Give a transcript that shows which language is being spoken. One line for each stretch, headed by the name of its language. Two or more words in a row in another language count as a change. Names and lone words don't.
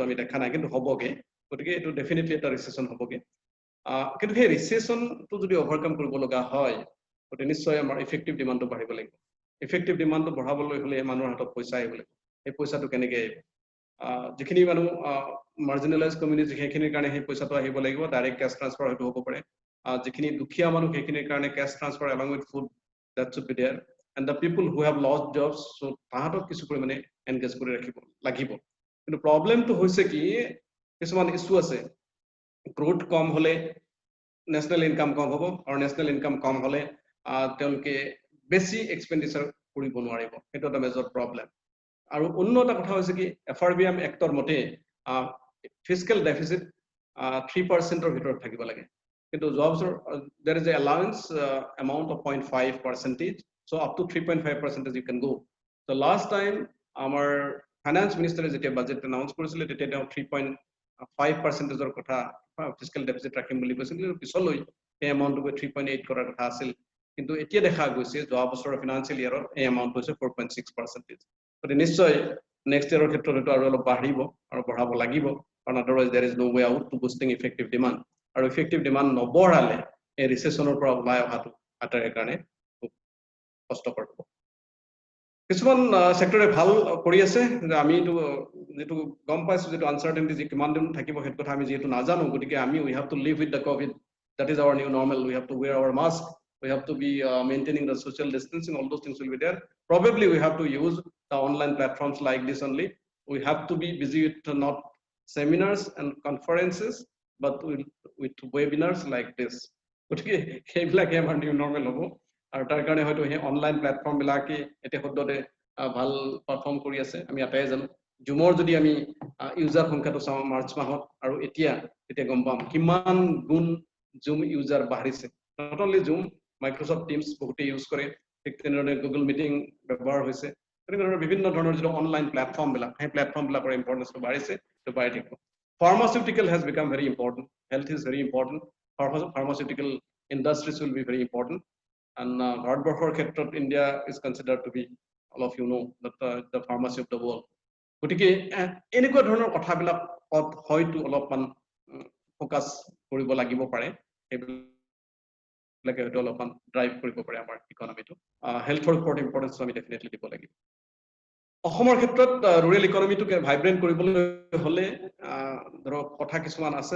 Assamese: আমি দেখা নাই কিন্তু হ'বগে গতিকে এইটো ডেফিনেটলি এটা ৰিচেশ্যন হ'বগে কিন্তু সেই ৰিচেশ্যনটো যদি অভাৰকাম কৰিব লগা হয় গতিকে নিশ্চয় আমাৰ
English: effective demandটো
Assamese: বাঢ়িব লাগিব
English: effective demandটো
Assamese: বঢ়াবলৈ হ'লে মানুহৰ হাতত পইচা আহিব লাগিব সেই পইচাটো কেনেকৈ আহিব যিখিনি মানুহ
English: marginalise community
Assamese: সেইখিনিৰ কাৰণে সেই পইচাটো আহিব লাগিব
English: direct cash transfer
Assamese: হয়তো হ'ব পাৰে যিখিনি দুখীয়া মানুহ সেইখিনিৰ কাৰণে
English: cash transfer along with food that should be there, and the people who have lost jobs, so
Assamese: তাহাঁতক কিছু পৰিমাণে engage কৰি ৰাখিব লাগিব। কিন্তু প্ৰবলেমটো হৈছে কি কিছুমান ইস্যু আছে, গ্ৰোথ কম হলে
English: national income
Assamese: কম হ'ব, আৰু
English: national income
Assamese: কম হলে তেওঁলোকে বেছি এক্সপেণ্ডিচাৰ কৰিব নোৱাৰিব, সেইটো এটা
English: major problem.
Assamese: আৰু অন্য এটা কথা হৈছে কি FRBM এক্টৰ মতে
English: fiscal deficit
Assamese: 3%ৰ ভিতৰত থাকিব লাগে, কিন্তু যোৱা বছৰ
English: there is a allowance amount of 0.5%, so up to 3.5% you can go. So last time our finance minister
Assamese: যেতিয়া
English: budget announce
Assamese: কৰিছিল তেতিয়া তেওঁ 3.5%ৰ কথা
English: fiscal deficit
Assamese: ৰাখিম বুলি কৈছিল, কিন্তু পিছলৈ এই এমাউণ্টটো 3.8 কৰাৰ কথা আছিল, কিন্তু এতিয়া দেখা গৈছে যোৱা বছৰৰ
English: financial yearৰ
Assamese: এই এমাউণ্ট হৈছে 4.6%। গতিকে নিশ্চয়
English: next yearৰ
Assamese: ক্ষেত্ৰত এইটো আৰু অলপ বাঢ়িব আৰু বঢ়াব লাগিব, কাৰণ
English: otherwise there is no way out to boosting effective demand,
Assamese: আৰু
English: effective demand
Assamese: নবঢ়ালে এই ৰিসেছনৰ পৰা ওলাই অহাটো আটাৰে কাৰণে খুব কষ্টকৰ হ'ব। কিছুমান সেক্টৰে ভাল কৰি আছে, যে আমি যেটো গম পাইছো যেটো আনসাৰ্টেনিটি যে কিমান দিন থাকিব হেত কথা আমি যেটো নাজানো, গতিকে আমি
English: we have to live with the covid, that is our new normal, we have to wear our mask, we have to be maintaining the social distancing, all those things will be there. Probably we have to use the online platforms like this only, we have to be busy with not seminars and conferences but with webinars like this,
Assamese: গতিকে সেইবিলাকে আমাৰ
English: new normal
Assamese: হ'ব, আৰু তাৰ কাৰণে হয়তো সেই
English: online platform
Assamese: বিলাকে এতিয়া সদ্যতে ভাল পাৰফৰ্ম কৰি আছে। আমি আটাই জানো জুমৰ যদি আমি ইউজাৰ সংখ্যাটো চাওঁ মাৰ্চ মাহত আৰু এতিয়া গম পাম কিমান গুণ জুম ইউজাৰ বাঢ়িছে।
English: not only Zoom,
Assamese: মাইক্ৰসফট টিমছ বহুতে ইউজ কৰে, ঠিক তেনেদৰে গুগল মিটিং ব্যৱহাৰ হৈছে, তেনেদৰে বিভিন্ন ধৰণৰ যিটো
English: online platform
Assamese: বিলাক সেই প্লেটফৰ্ম বিলাকৰ ইম্পৰ্টেন্সটো বাঢ়িছে, তো বাঢ়ি থাকিব।
English: Pharmaceutical has become very important, health is very important, pharmaceutical industries will be very important, and
Assamese: ভাৰতবৰ্ষৰ ক্ষেত্ৰত
English: India is considered to be, all of you know, the pharmacy of the world.
Assamese: গতিকে এনেকুৱা ধৰণৰ কথাবিলাক হয়তো অলপমান ফোকাস কৰিব লাগিব পাৰে, সেইবিলাকে হয়তো অলপমান ড্ৰাইভ কৰিব পাৰে আমাৰ ইকনমিটো। হেল্থৰ ওপৰত ইম্পৰ্টেন্স আমি ডেফিনেটলি দিব লাগিব। অসমৰ ক্ষেত্ৰত
English: rural economyটোকে
Assamese: ভাইব্ৰেন্ট কৰিবলৈ হলে ধৰক কথা কিছুমান আছে।